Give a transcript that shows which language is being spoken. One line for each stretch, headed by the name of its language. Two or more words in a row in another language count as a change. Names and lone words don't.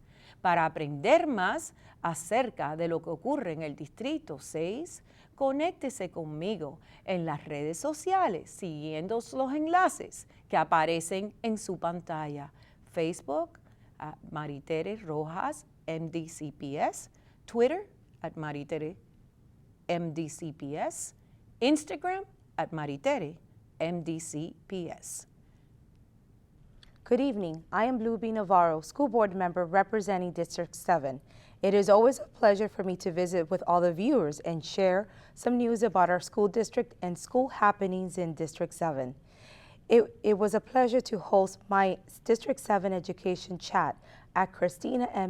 Spanish: Para aprender más acerca de lo que ocurre en el Distrito 6, conéctese conmigo en las redes sociales siguiendo los enlaces que aparecen en su pantalla. Facebook, Maritere Rojas, M-DCPS, Twitter, @Maritere M-DCPS, Instagram, @Maritere M-DCPS.
English: Good evening. I am Blue B. Navarro, School Board Member representing District 7. It is always a pleasure for me to visit with all the viewers and share some news about our school district and school happenings in District 7. It was a pleasure to host my District 7 education chat at Christina M.